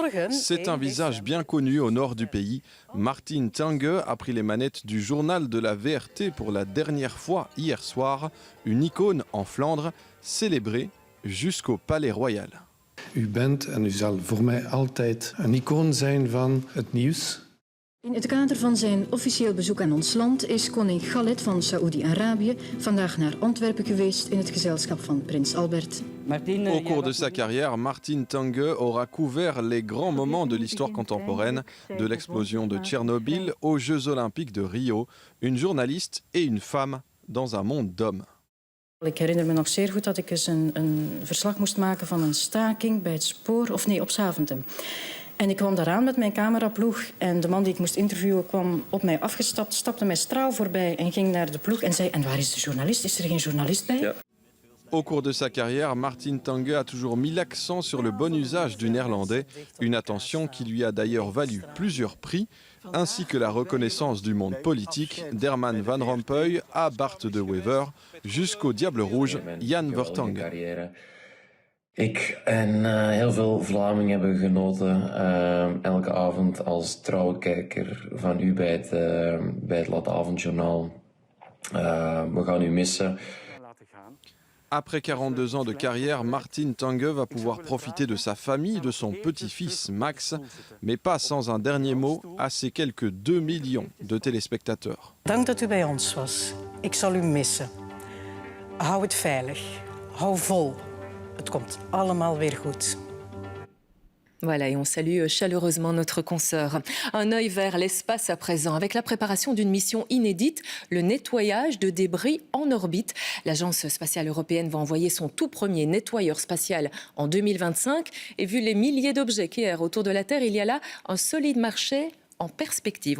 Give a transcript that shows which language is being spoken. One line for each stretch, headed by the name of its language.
French: C'est un visage bien connu au nord du pays. Martine Tange a pris les manettes du journal de la VRT pour la dernière fois hier soir. Une icône en Flandre, célébrée jusqu'au Palais Royal.
Dutch: U bent en u zal voor mij altijd een icoon zijn van het nieuws. In het kader van zijn officieel bezoek aan ons land is koning Khaled van Saoedi-Arabië vandaag naar Antwerpen geweest in het gezelschap van prins Albert.
French: Au cours de sa carrière, Martine Tange aura couvert les grands moments de l'histoire contemporaine, de l'explosion de Tchernobyl aux Jeux Olympiques de Rio. Une journaliste et une femme dans un monde d'hommes.
Dutch: Ik herinner me nog zeer goed dat ik eens een verslag moest maken van een staking bij het spoor, of nee, op Zaventem. En ik kwam daaraan met mijn cameraploeg en de man die ik moest interviewen kwam op mij afgestapt, stapte mij straal voorbij en ging naar de ploeg en zei: en waar is de journalist? Is er geen journalist bij? Ja.
French: Au cours de sa carrière, Martine Tange a toujours mis l'accent sur le bon usage du néerlandais, une attention qui lui a d'ailleurs valu plusieurs prix, ainsi que la reconnaissance du monde politique d'Herman Van Rompuy à Bart de Wever, jusqu'au Diable Rouge, Jan Vertongen.
Dutch: Ik en heel veel Vlamingen hebben genoten elke avond als trouwe kijker van u bij het Late Avondjournaal. We gaan u missen.
French: Après 42 ans de carrière, Martine Tange va pouvoir profiter de sa famille, de son petit-fils Max, mais pas sans un dernier mot à ses quelques 2 millions de téléspectateurs.
Dutch: Dank dat u bij ons was. Ik zal u missen. Hou het veilig. Hou vol. Het komt allemaal weer goed.
French: Voilà, et on salue chaleureusement notre consoeur. Un œil vers l'espace à présent, avec la préparation d'une mission inédite, le nettoyage de débris en orbite. L'Agence spatiale européenne va envoyer son tout premier nettoyeur spatial en 2025. Et vu les milliers d'objets qui errent autour de la Terre, il y a là un solide marché en perspective.